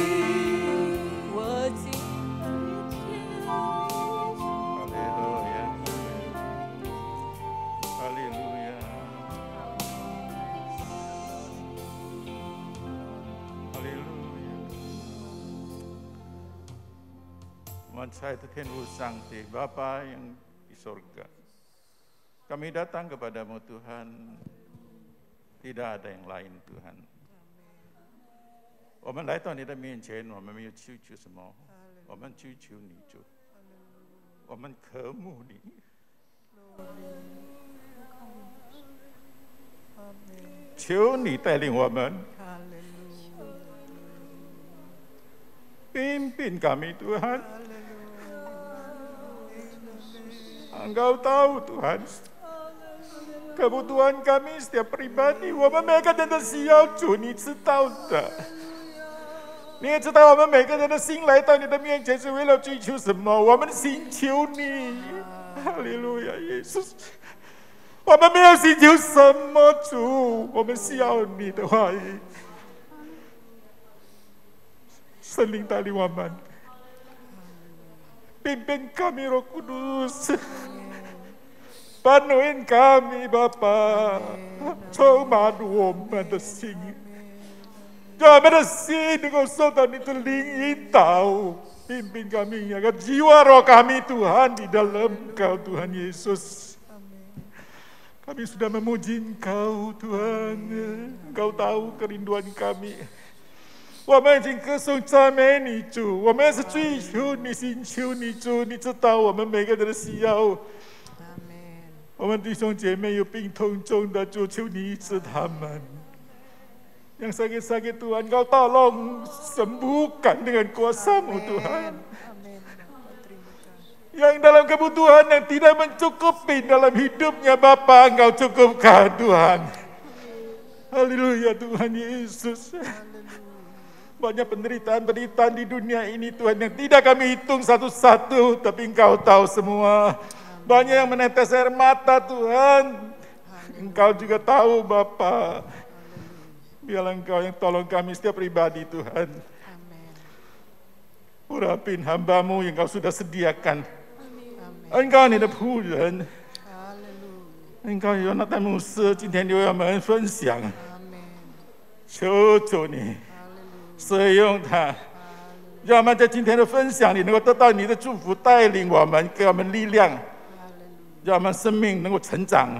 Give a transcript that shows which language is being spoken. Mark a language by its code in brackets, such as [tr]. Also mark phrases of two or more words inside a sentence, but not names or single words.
[zh] 我敬哈利路亚，哈利路亚。 [id] Maha Tuhan Sangti, Bapa yang di surga, kami datang kepadamu Tuhan, tidak ada yang lain Tuhan. [zh] 我们来到你的面前，我们没有求什么，我们追求你主，我们渴慕你。求你带领我们， [id] pimpin kami Tuhan. Engkau tahu Tuhan kebutuhan kami setiap pribadi， [zh] 我们每个人的需要，主你知道的。你也知道我们每个人的心来到你的面前是为了追求什么？我们寻求你，哈利路亚，耶稣。我们没有寻求什么，主，我们需要你的话语。圣灵带领我们 [id] Pimpin kami Roh Kudus. Penuhin kami Bapa. [zh] 充满我们的心，让我们的心能够受到你的灵引导。 [id] Pimpin kami agar jiwa roh kami Tuhan di dalam Engkau Tuhan Yesus. Kami sudah memuji Engkau Tuhan. Engkau tahu kerinduan kami. [zh] 我们已经歌颂赞美你主，我们也是追求你、寻求你主，你知道我们每个人的需要。我们弟兄姐妹有病痛中的，主求你医治他们。 [id] Yang sakit-sakit Tuhan, Kau tolong sembuhkan dengan kuasa-Mu Tuhan. Yang dalam kebutuhan yang tidak mencukupi dalam hidupnya Bapa, Engkau cukupkan Tuhan. Haleluya Tuhan Yesus. Banyak penderitaan-penderitaan di dunia ini Tuhan yang tidak kami hitung satu-satu, tapi Engkau tahu semua. Banyak yang menetes air mata Tuhan. Engkau juga tahu Bapa. Biarlah Engkau yang tolong kami setiap pribadi Tuhan. Urapin hamba-Mu yang Kau sudah sediakan. [zh] Engkau 你的仆人，Engkau 有那代牧师今天留我们分享，求主你使用他，让我们在今天的分享里能够得到你的祝福带领我们，给我们力量，让我们生命能够成长。